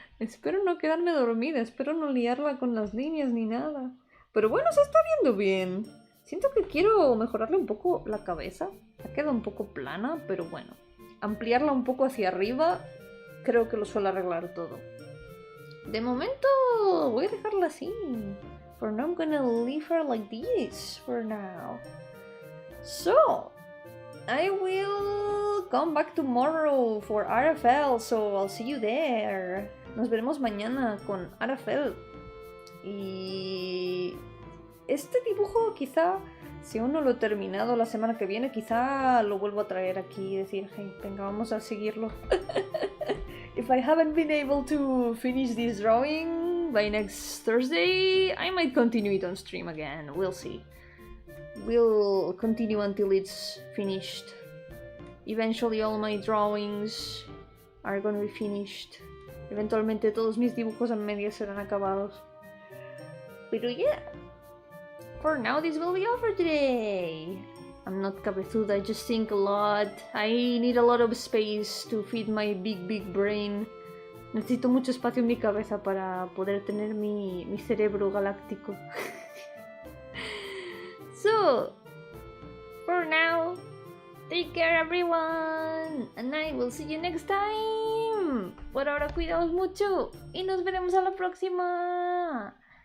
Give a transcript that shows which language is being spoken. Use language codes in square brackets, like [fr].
[es] Espero no quedarme dormida. Espero no liarla con las líneas ni nada. Pero bueno, se está viendo bien. Siento que quiero mejorarle un poco la cabeza. Ha quedado un poco plana, pero bueno. Ampliarla un poco hacia arriba creo que lo suele arreglar todo. De momento voy a dejarla así. [en] For now I'm gonna leave her like this for now. So, I will come back tomorrow for RFL, so I'll see you there. [es] Nos veremos mañana con RFL. Y este dibujo quizá, si aún no lo he terminado la semana que viene, quizá lo vuelvo a traer aquí y decir, hey, venga, vamos a seguirlo. [en] If I haven't been able to finish this drawing by next Thursday, I might continue it on stream again. We'll see. We'll continue until it's finished. Eventually all my drawings are gonna be finished. [es] Eventualmente todos mis dibujos a medias serán acabados. [en] Pero yeah, for now this will be all for today. I'm not cabezuda, I just think a lot. I need a lot of space to feed my big brain. [es] Necesito mucho espacio en mi cabeza para poder tener mi cerebro galáctico. [en] So, for now, take care everyone, and I will see you next time. [es] Por ahora cuidaos mucho y nos veremos a la próxima.